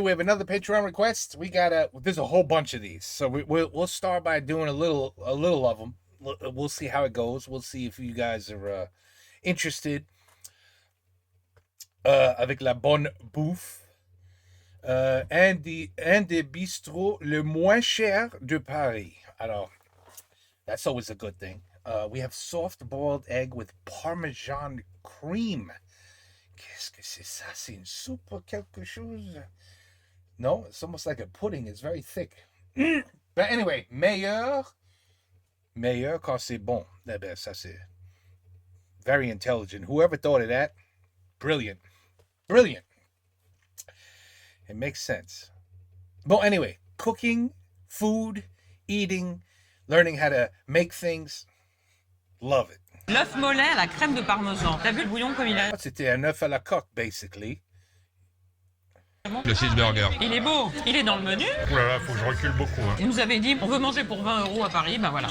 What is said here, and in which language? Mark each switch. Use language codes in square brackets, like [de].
[en] We have another Patreon request. There's a whole bunch of these, so we'll start by doing a little of them. We'll see how it goes. We'll see if you guys are interested. [fr] Avec la bonne bouffe. Un des bistrots le moins cher de Paris. [en] Alors, that's always a good thing. We have soft boiled egg with Parmesan cream. [fr] Qu'est-ce que c'est ça? C'est une soupe ou quelque chose? [en] No, it's almost like a pudding. It's very thick. But anyway, [fr] meilleur quand c'est bon. Eh ben, ça c'est [en] very intelligent. Whoever thought of that, brilliant. Brilliant. It makes sense. But anyway, cooking, food, eating, learning how to make things, love it. [fr] L'œuf mollet à la crème de parmesan. T'as vu le bouillon comme il est? C'était un œuf à la coque, basically. Le cheeseburger. Il est beau. Il est dans le menu. Oh là là, faut que je recule beaucoup. Hein. Il nous avait dit, on veut manger pour 20 € à Paris, ben voilà.